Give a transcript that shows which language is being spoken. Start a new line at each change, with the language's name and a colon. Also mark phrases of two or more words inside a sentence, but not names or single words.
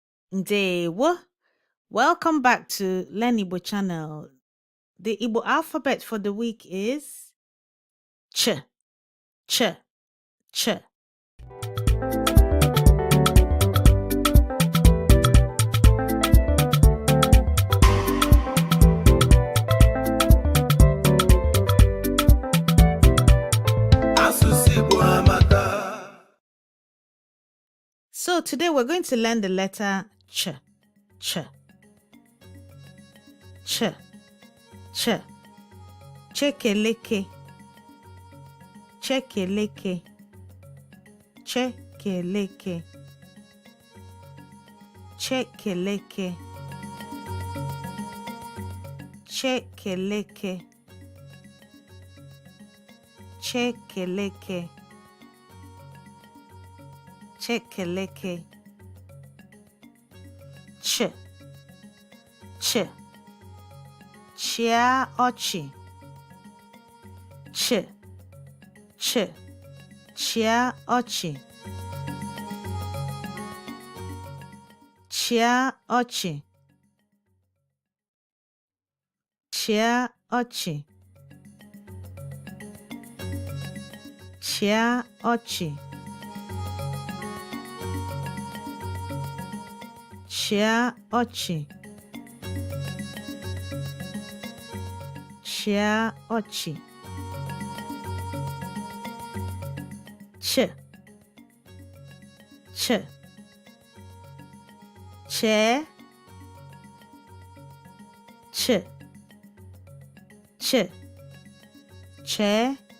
Igbo: Ndeewo.
English: Welcome back to Learn Igbo channel. The Igbo alphabet for the week is Ch, Ch, Ch.
Igbo: Asụsụ Igbo amaka.
English: So today we're going to learn the letter Ch, Ch, Ch, Ch.
Igbo: Chekeleke, Chekeleke, Chekeleke, Chekeleke, Chekeleke, Chekeleke, Chekeleke. Ch, Ch, Chia ọchị. Ch, Ch, Chia ọchị. Chia ọchị. Chia ọchị. Chia ọchị. Chia ọchị. Chia ọchị. Ch, Ch, Che, Ch, Ch, Che,